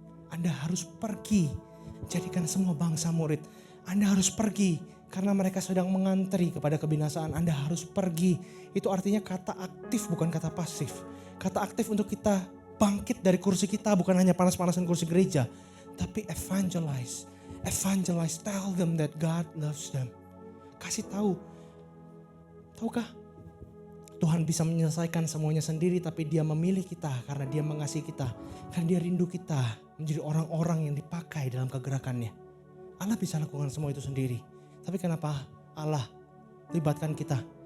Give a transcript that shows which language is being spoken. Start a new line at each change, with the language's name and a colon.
Indonesian: Anda harus pergi. Jadikan semua bangsa murid. Anda harus pergi karena mereka sedang mengantri kepada kebinasaan. Anda harus pergi. Itu artinya kata aktif bukan kata pasif. Kata aktif untuk kita bangkit dari kursi kita, bukan hanya panas-panasan kursi gereja, tapi evangelize.
English: Evangelize, tell them that God loves them.
Indonesian: Kasih tahu. Tahukah? Tuhan bisa menyelesaikan semuanya sendiri, tapi Dia memilih kita karena Dia mengasihi kita. Karena Dia rindu kita menjadi orang-orang yang dipakai dalam kegerakannya. Allah bisa lakukan semua itu sendiri. Tapi kenapa Allah libatkan kita?